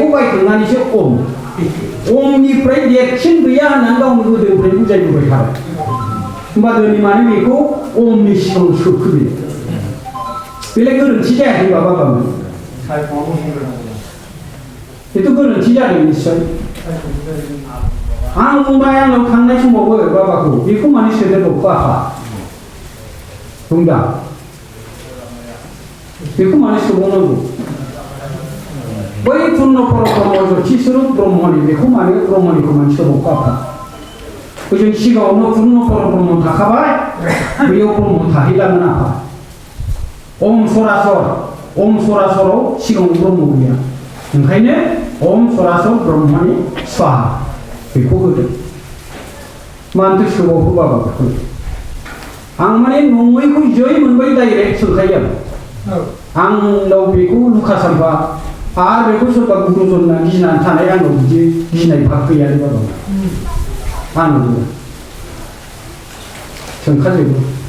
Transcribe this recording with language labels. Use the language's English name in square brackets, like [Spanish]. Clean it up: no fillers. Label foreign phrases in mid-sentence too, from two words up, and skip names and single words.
[Bodo] बायखांनानैसो ओमनिफ्राय देरसिन गैया होननानै गावनो गोदोनिफ्राय बुजायबोबाय थाबाय होमबा दिनै माने बेखौ ओमनि सिगाङाव सोखोयो बेलाय गोरोन्थि जायाखै बाबामोन बेथ' गोरोन्थि जादों निस्सय आं बुंबाय आंनाव थांनाय समावबो बाबाखौ बेखौ माने सोदेरबावखो आफा बुंदा बेखौ माने सोबावनांगौ बै पुर्ण पर ब्रह्म ज्योति स्वरूप ब्रह्मनि बेखौ माने ब्रह्मनिखौ माने सोबावखो आफा ओजों सिगाङावनो पुर्ण पर ब्रह्म थाखाबाय बेयाव ब्रह्म थाहैलामोन आफा ओम सरासराव सिगाङाव ब्रह्म गैया ओंखायनो ओम सरासर ब्रह्मनि स्वाहा बेखौ होदों मानोथो सोबावखो बाबाखौ आं माने नङैखौ जै मोनबाय डाइरेक्ट सोंखायो आंनाव बेखौ लुखा सानफा आरो बेखौ सोरबा गुरुजनना गिनानै थानाय आंनाव बिदि गिनाय भाग गैयालै बाबा आंनाव सोंखाजोबो